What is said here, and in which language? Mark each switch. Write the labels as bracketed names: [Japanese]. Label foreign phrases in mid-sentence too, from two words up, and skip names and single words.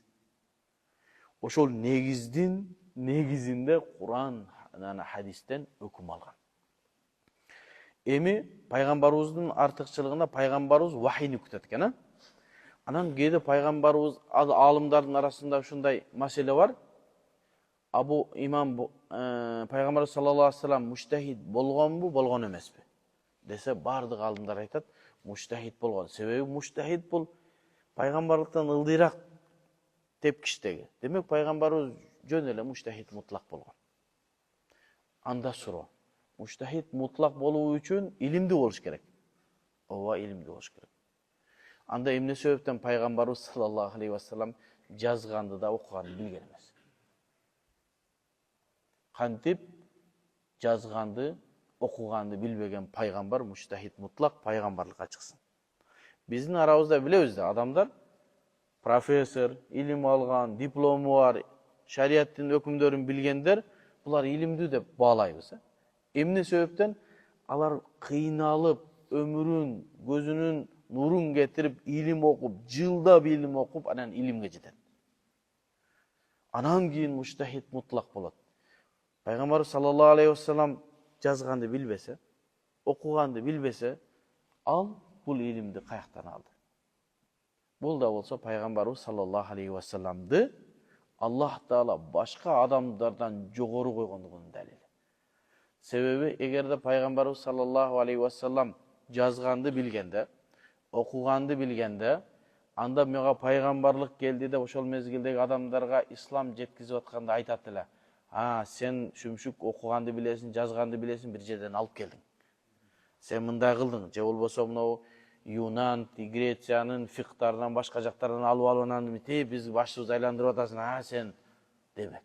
[Kyrgyz] Ошол негиздин негизинде Куран жана хадистен өкүм алган. Эми пайгамбарыбыздын артыкчылыгына пайгамбарыбыз вахийни күтөт экен, Анан кээде пайгамбарыбыз аалымдардын арасында ушундай маселе бар. Абу имам пайгамбарыбыз [Arabic] صلى الله عليه وسلم [Kyrgyz] муштахид болгонбу, болгон эмеспи? Десе бардык аалымдар айтат, муштахид болгон. Себеби муштахид бул пайгамбарлыктан ылдыйраак тепкичтеги. Демек пайгамбарыбыз жөн эле муштахид мутлак болгон. Анда суроо. Муштахид мутлак болуу үчүн илимди болуш керек. Ооба, илимди болуш керек. Анда эмне себептен пайгамбарыбыз [Arabic] صلى الله عليه وسلم [Kyrgyz] жазганды да окуганды билген эмес? Кантип жазганды, окуганды билбеген пайгамбар муштахид мутлак пайгамбарлыкка чыксын? Биздин арабызда билебиз да, адамдар профессор, илим алган, диплому бар, шариаттын өкүмдөрүн билгендер, булар илимдүү деп баалайбыз. Эмне себептен? Алар кыйналып, өмүрүн, көзүнүн нурун кетирип, илим окуп, жылдап илим окуп, анан илимге жетет. Анан кийин муштахид мутлак болот. Пайгамбар [Arabic] صلى الله عليه وسلم [Kyrgyz] жазганды билбесе, окуганды билбесе, ал бул илимди каяктан алды? Бул да болсо пайгамбарыбыз [Arabic] صلى الله عليه وسلم [Kyrgyz] Аллах Таала башка адамдардан жогору койгондугунун далили. Себеби эгерде пайгамбарыбыз [Arabic] صلى الله عليه وسلم [Kyrgyz] жазганды билгенде, окуганды билгенде, анда мага пайгамбарлык келди деп ошол мезгилдеги адамдарга ислам жеткизип атканда айтат эле. Сен шүмшүк окуганды билесиң, жазганды билесиң, бир жерден алып келдиң. Сен мындай кылдың, же болбосо мынау Юнан, Грециянын фикхтарынан башка жактардан алып анан биз башыбызды айландырып атасың, сен демек.